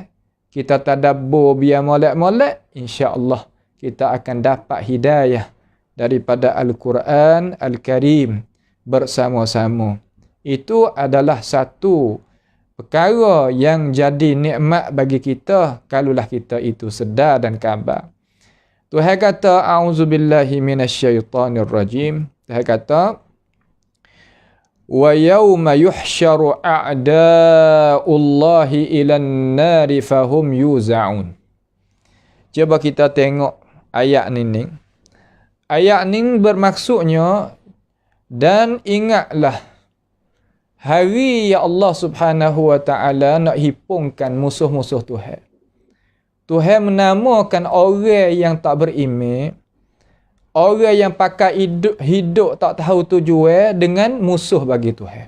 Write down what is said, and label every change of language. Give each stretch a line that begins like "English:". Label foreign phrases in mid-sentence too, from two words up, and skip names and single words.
Malay: Kita tadabbur biar molek-molek, insya-Allah kita akan dapat hidayah daripada Al-Quran Al-Karim bersama-sama. Itu adalah satu perkara yang jadi nikmat bagi kita kalaulah kita itu sedar dan khabar. Tuhan kata,
Arabic: أعوذ بالله من الشيطان الرجيم.
Malay: Tuhan kata,
Arabic: ويوم يحشر أعداء الله إلى النار فهم يوزعون.
Malay: Cuba kita tengok ayat ni. Ayat ni bermaksudnya, dan ingatlah hari yang Allah
Arabic: سبحانه وتعالى
Malay: nak hipungkan musuh-musuh Tuhan. Tuhan menamakan orang yang tak beriman, orang yang pakai hidup tak tahu tujuan dengan musuh bagi Tuhan.